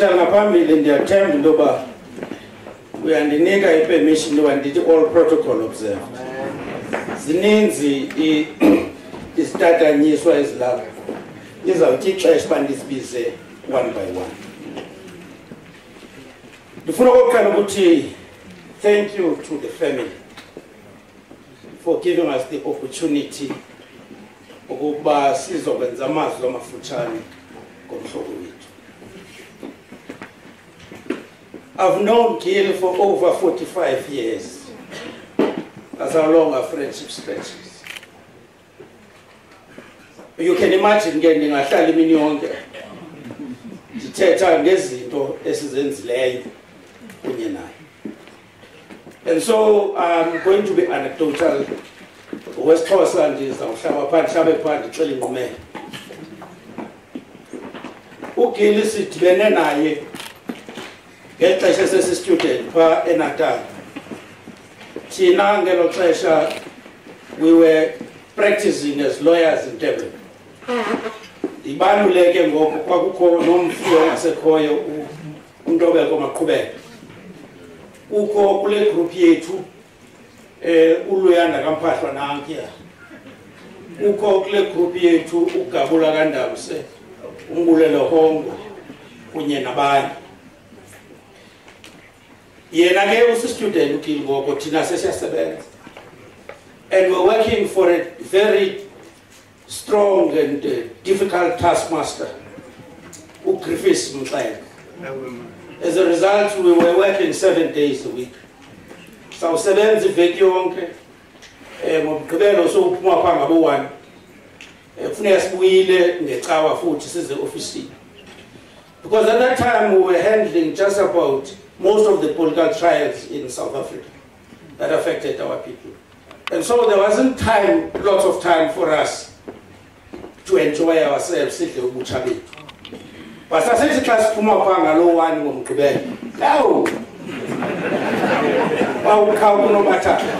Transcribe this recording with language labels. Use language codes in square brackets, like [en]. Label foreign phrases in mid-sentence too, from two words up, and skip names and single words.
[xh] phambili ndiyathemba into yoba uyandinika ipermission yoba ndithi [en] all protocol observed. [xh] Zininzi isitatanyiswa ezilapho. Izawuthi ixesha uba ndisibize [en] one by one. [xh] Ndifuna okokuqala ukuthi [en] thank you to the family for giving us the opportunity [xh] ukuba sizokwenza amazwi amafutshane ngomhlobo wethu. [en] I've known Gil for over 45 years. That's how long our friendship stretches. You can imagine getting a hlala imini yonke ndithetha ngezinto esizenzileyo kunye naye. And so I'm going to be anecdotal. [xh] WesiXhosa ndizawuhlaba phandle hlabe phandle ndixele ingqumelo. uGil sidibene naye ngexesha sesi-student phaa eNatal. Thina ngelo xesha [en] we were practicing as lawyers in Durban. [xh] Ibaluleke ngoku kwakukho nomfuyi ongasekhoyo uNtobeko Maqhubeko. Ukho kule group yethu uLuyanda kaMphahlwa nankiya. Ukho kule group yethu uGabula kaNdabuse, uMbulelo Hongo kunye nabanye. Yena ke usistudent uGil ngoko thina sesiyasebenza. [en] And we're working for a very strong and difficult taskmaster, uGriffiths Mxele. As a result, we were working 7 days a week. [xh] So sevenza iveki yonke, ngomgqibelo sokuphuma phaa ngabo-1. Kufuneka sibuyile ngecawa futhi size ofisini. [en] Because at that time we were handling just about most of the political trials in South Africa that affected our people. And so there wasn't time, lots of time for us to enjoy ourselves. But as a class, one no, no matter.